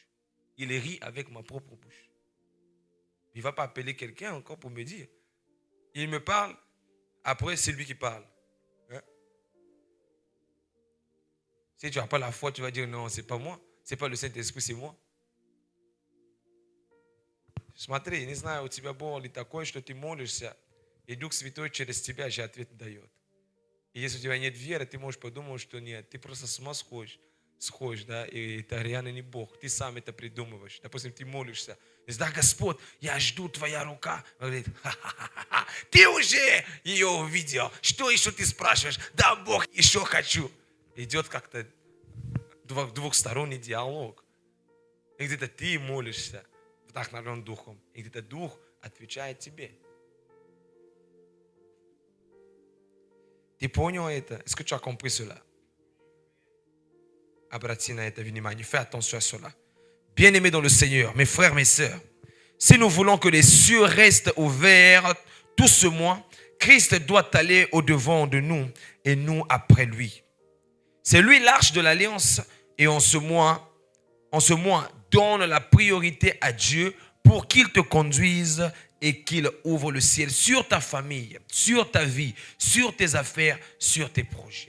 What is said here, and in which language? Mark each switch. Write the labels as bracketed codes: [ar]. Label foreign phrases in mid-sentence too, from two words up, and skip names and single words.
[fr] Il rit avec ma propre bouche. Il ne va pas appeler quelqu'un encore pour me dire. Il me parle, après c'est lui qui parle. Hein? Si tu n'as pas la foi, tu vas dire non, ce n'est pas moi. Ce n'est pas le Saint-Esprit, c'est moi. [ru] Смотри, не знаю, у тебя было ли такое, что ты молишься, и Дух Святой через тебя же ответ дает. И если у тебя нет веры, ты можешь подумать, что нет, ты просто с ума сходишь, да, и это реально не Бог, ты сам это придумываешь. Допустим, ты молишься, и да, Господь, я жду твоя рука. Он говорит, ха-ха-ха, ты уже ее увидел, что еще ты спрашиваешь? Да, Бог, еще хочу. Идет как-то двухсторонний диалог. И где-то ты молишься, вдохновлен Духом, и где-то Дух отвечает тебе. Ты понял это? [fr] Est-ce que tu as compris cela? [ru] Обрати на это внимание. [fr] Fais attention à cela. Bien-aimés dans le Seigneur, mes frères, mes sœurs, si nous voulons que les cieux restent ouverts tout ce mois, Christ doit aller au-devant de nous et nous après lui. C'est lui l'arche de l'alliance et en ce mois, donne la priorité à Dieu pour qu'il te conduise et qu'il ouvre le ciel sur ta famille, sur ta vie, sur tes affaires, sur tes projets.